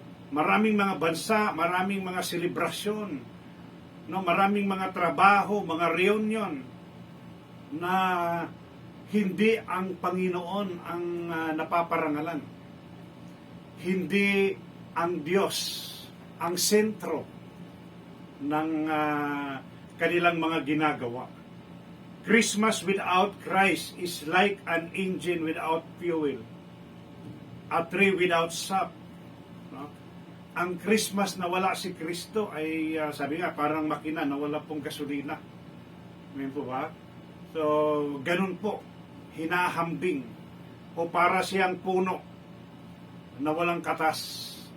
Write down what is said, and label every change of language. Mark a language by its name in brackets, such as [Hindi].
[Filipino] Maraming mga bansa, maraming mga selebrasyon, no, maraming mga trabaho, mga reunion na hindi ang Panginoon ang napaparangalan. Hindi ang Diyos ang sentro ng kanilang mga ginagawa. [English] Christmas without Christ is like an engine without fuel, a tree without sap. [Filipino] No? Ang Christmas na wala si Kristo ay sabi nga parang makina na wala pong gasolina. Amen po ba? So, ganun po, hinahambing o para siyang puno na walang katas.